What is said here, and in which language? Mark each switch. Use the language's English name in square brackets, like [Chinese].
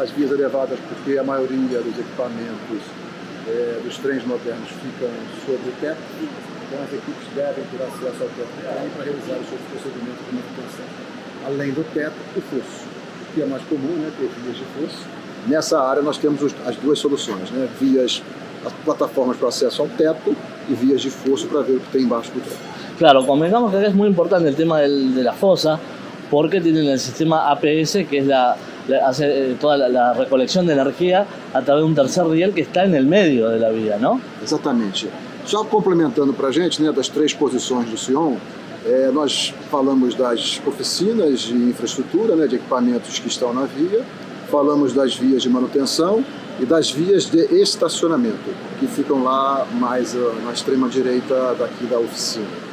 [Portuguese] As vias elevadas porque a maioria dos equipamentos dos trens modernos ficam sobre o teto, então as equipes devem ter acesso ao teto do trem para realizar os seus procedimentos de manutenção. Além do teto, o fosso, que é mais comum, né? Ter vias de fosso. Nessa área nós temos as 2 soluções, né? As plataformas para acesso ao teto e vias de fosso para ver o que tem embaixo do trem. [Spanish] Claro, convengamos que acá es muy importante el tema de la fosa, porque tienen el sistema APS, que es hace toda la recolección de energía a través de un tercer riel que está en el medio de la vía, ¿no? [Portuguese] Exatamente. Só complementando para a gente, né, das 3 posições do Sion, Nós falamos das oficinas de infraestrutura, né, de equipamentos que estão na via, falamos das vias de manutenção e das vias de estacionamento, que ficam lá mais na extrema direita daqui da oficina.